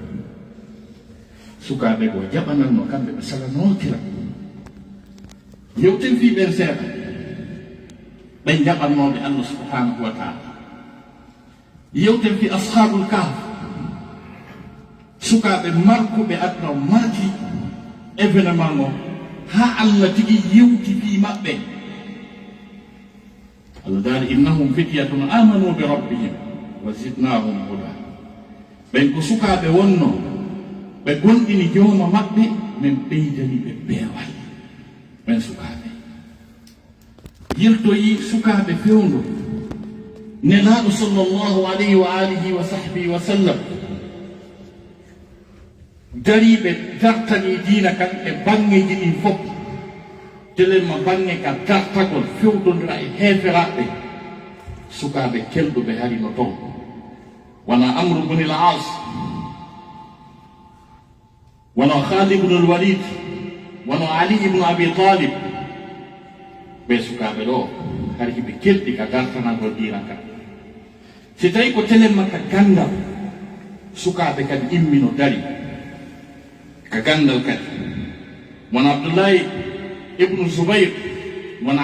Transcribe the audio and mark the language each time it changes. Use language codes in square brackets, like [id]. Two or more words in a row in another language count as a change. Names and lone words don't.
[ff] sukaɓe goo jaɓananno kamɓe ɓe salanotira yewten fi ɓen seeɗa ɓen jaɓannoɓe [ar] Allah subhanahu wa ta'ala [ff] yewten fi [ar] ashabul kahf [ff] sukaɓe markuɓe aduna marti événement o ha Allah tigi yewti fi maɓɓe Allah daali [ar] innahum fityatun amanu bi rabbihim wa zidnahum huda [ff] ɓen ko sukaɓe wonno ɓe gonɗini jooma maɓɓe min ɓeydani ɓe peewal ɓen sukaɓe yirtoyi sukaɓe fewndo nelaɗo [ar] sallllahu alayhi wa alihi wa sahbihi wa sallam [ff] dariɓe dartani diina kan e bangeji ɗin fof telenma bange ka dartagol fewdodira e heeferaɓe sukaɓe kelɗuɓe harino toon wona Amru bne al-As wona Khalid ibn al-Walid wona Ali ibn Abi Talib ɓe sukaɓe ɗo har hiɓe kelɗi ka dartanagol diina kan si tawi ko telenma ka gandal sukaɓe kadi immino dari ka gandal kadi wona Abdullahi ibnu Zubayr wona